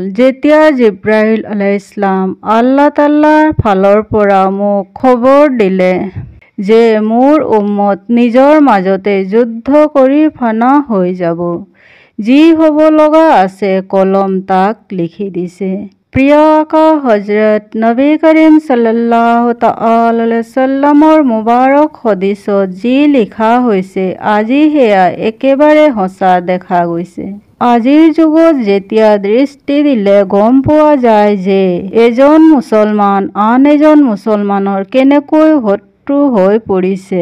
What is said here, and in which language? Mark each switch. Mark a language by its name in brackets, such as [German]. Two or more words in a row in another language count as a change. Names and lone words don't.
[Assamese] যেতিয়া জিব্ৰাইল [Arabic] عليه السلام الله تعالى [Assamese] ফালৰ পৰা মোক খবৰ দিলে যে মোৰ উম্মত নিজৰ মাজতে যুদ্ধ কৰি ফানা হৈ যাব, যি হ'ব লগা আছে কলম তাক লিখি দিছে। প্ৰিয় আকা হজৰত [Arabic] نبي كريم صلى الله تعالى عليه وسلم [Assamese] মুবাৰক হদিছত যি লিখা হৈছে আজি সেয়া একেবাৰে সঁচা দেখা গৈছে। আজিৰ যুগত যেতিয়া দৃষ্টি দিলে গম পোৱা যায় যে এজন মুছলমান আন এজন মুছলমানৰ কেনেকৈ শত্ৰু হৈ পৰিছে।